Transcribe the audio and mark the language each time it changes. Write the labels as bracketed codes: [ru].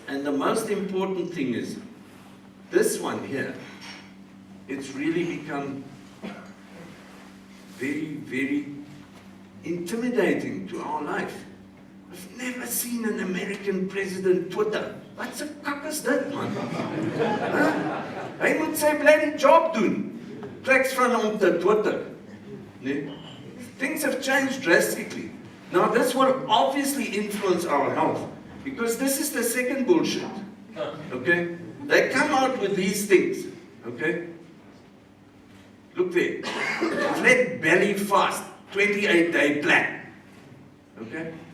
[en] And the most important thing is, this one here, it's really become very, very intimidating to our life. I've never seen an American president Twitter. [af] Wat 'n kak is dit, man? Huh? Hy moet sy bloody job doen. Treks van hom te Twitter. Nee? [en] Things have changed drastically. Now this will obviously influence our health, because this is the second bullshit. Okay? They come out with these things. Okay? Look there. Flat belly fast, 28-day plan. Okay?